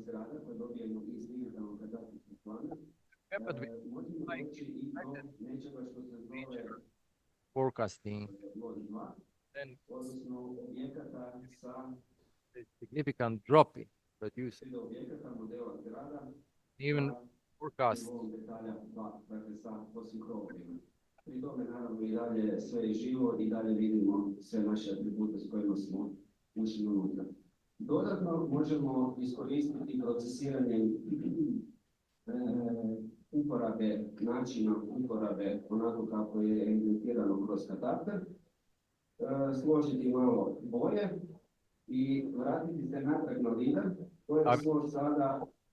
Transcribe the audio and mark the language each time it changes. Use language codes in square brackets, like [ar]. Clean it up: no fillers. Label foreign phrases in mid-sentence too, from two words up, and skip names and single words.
[en] But we forecasting, then a significant drop in producing. Even forecast [hr] Pri tome naravno i dalje sve je živo i dalje vidimo sve naše atribute s kojima smo ušli unutra. Dodatno možemo iskoristiti procesiranje uporabe, načina uporabe onako kako je evidentirano kroz katastar, složiti malo boje i vratiti se natrag na lider koje smo sada